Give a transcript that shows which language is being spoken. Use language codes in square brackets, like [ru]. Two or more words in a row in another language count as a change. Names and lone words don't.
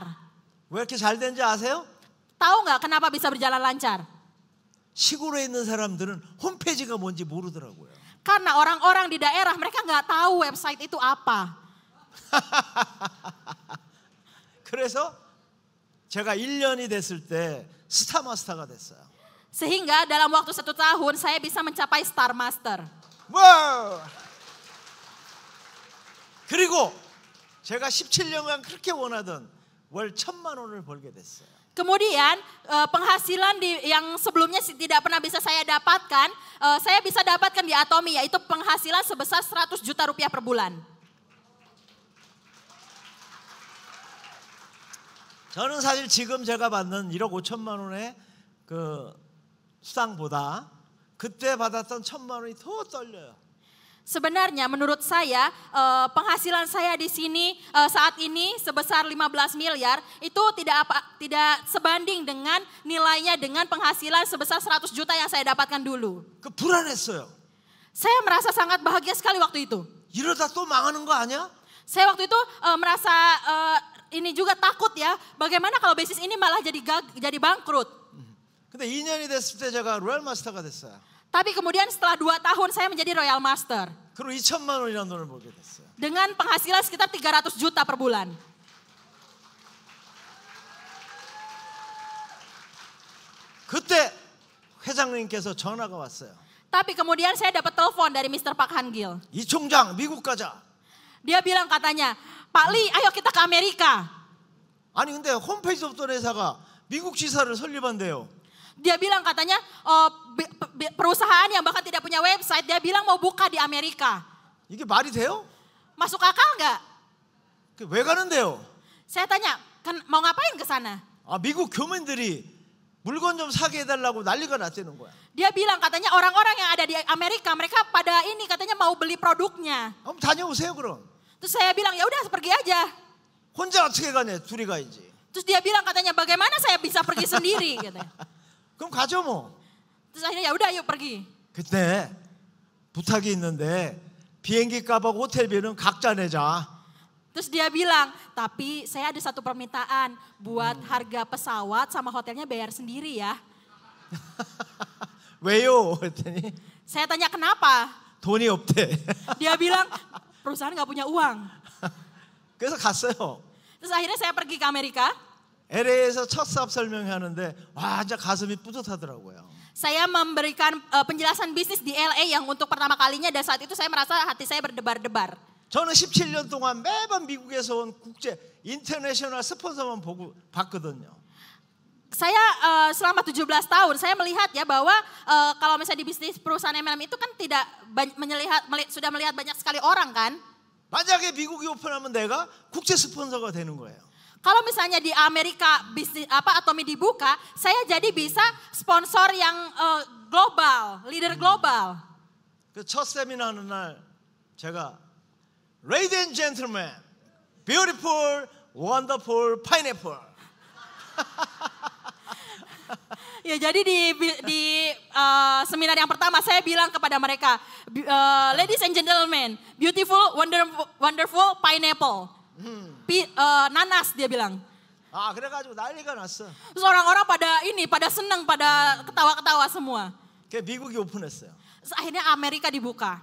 [ko] 왜 이렇게 잘 되는지 아세요? [id] Tahu nggak kenapa bisa berjalan lancar? [ko] 시골에 있는 사람들은 홈페이지가 뭔지 모르더라고요. [id] Karena orang-orang di daerah mereka nggak tahu website itu apa. [ko] 그래서 제가 1년이 됐을 때 스타마스터가 됐어요. [id] Sehingga dalam waktu 1 tahun saya bisa mencapai Star Master. [ko] 와! 그리고 제가 17년간 그렇게 원하던 월 1,000만 원을 벌게 됐어요. [id] Kemudian penghasilan yang sebelumnya tidak pernah bisa saya dapatkan, saya bisa dapatkan di Atomy, yaitu penghasilan sebesar 100 juta rupiah per bulan. [ko] 저는 사실 지금 제가 받는 1억 5천만 원의 그 수당보다 그때 받았던 1,000만 원이 더 떨려요. [id] Sebenarnya menurut saya penghasilan saya di sini saat ini sebesar 15 miliar itu tidak sebanding dengan nilainya dengan penghasilan sebesar 100 juta yang saya dapatkan dulu. [ko] 그 불안했어요. [id] Saya merasa sangat bahagia sekali waktu itu. [ko] 이러다 또 망하는 거 아니야? [id] Saya waktu itu merasa ini juga takut ya, bagaimana kalau bisnis ini malah jadi bangkrut. [ko] 근데 2년이 됐을 때 제가 로얄 마스터가 됐어요. [id] Tapi kemudian setelah 2 tahun saya menjadi Royal Master. [ko] 그리고 2천만 원이라는 돈을 벌게 됐어요. [id] Dengan penghasilan sekitar 300 juta per bulan. [ko] 그때 회장님께서 전화가 왔어요. [id] Tapi kemudian saya dapat telepon dari Mr. Park Han-gil. [ko] 이 총장 미국 가자. [id] Dia bilang katanya, Pak Lee ayo kita ke Amerika. [ko] 아니 근데 홈페이지 없던 회사가 미국 지사를 설립한대요. [id] Dia bilang katanya perusahaan yang bahkan tidak punya website, dia bilang mau buka di Amerika. [ko] 이게 말이 돼요? [id] Masuk akal nggak? [ko] 왜 가는데요? [id] Saya tanya, kan mau ngapain ke sana? [ko] 아 미국 교민들이 물건 좀 사게 해달라고 난리가 났다는 거야. [id] Dia bilang katanya orang-orang yang ada di Amerika, mereka pada ini katanya mau beli produknya. [ko] 한번 다녀오세요 그럼. [id] Terus saya bilang ya udah pergi aja. [ko] 혼자 어떻게 가냐? 둘이 가야지. [id] Terus dia bilang katanya bagaimana saya bisa pergi sendiri gitu. [ko] 그럼 가죠 뭐. [id] Terus akhirnya ya udah yuk pergi. [ko] 그때 부탁이 있는데 비행기 값하고 호텔비는 각자 내자. [id] Terus dia bilang, tapi saya ada satu permintaan buat harga pesawat sama hotelnya bayar sendiri ya. [ko] 왜요? 그랬더니 [id] Saya tanya kenapa? [ko] 돈이 없대. [id] Dia bilang perusahaan nggak punya uang. [ko] 그래서 갔어요. [id] Terus akhirnya saya pergi ke Amerika. [ko] LA에서 첫 사업 설명하는데 와 진짜 가슴이 뿌듯하더라고요. [id] Saya memberikan penjelasan bisnis di LA yang untuk pertama kalinya dan saat itu saya merasa hati saya berdebar-debar. [ko] 저는 17년 동안 매번 미국에서 온 국제 인터내셔널 스폰서만 봤거든요. [id] Saya selama 17 tahun saya melihat ya bahwa kalau misalnya di bisnis perusahaan MLM itu kan tidak sudah melihat banyak sekali orang kan. [ko] 만약에 미국이 오픈하면 내가 국제 스폰서가 되는 거예요. [id] Kalau misalnya di Amerika bisnis Atomy dibuka, saya jadi bisa sponsor yang global, leader global. [ko] 그 첫 세미나 하는 날 제가 [en] Ladies and gentlemen, beautiful, wonderful pineapple. [id] Ya jadi di seminar yang pertama saya bilang kepada mereka, [en] ladies and gentlemen, beautiful, wonderful pineapple. [id] Nanas dia bilang. [ko] 아 그래가지고 난리가 났어. [id] Terus orang-orang pada senang, pada ketawa-ketawa semua. [ko] 그 미국이 오픈했어요. [id] Terus akhirnya Amerika dibuka.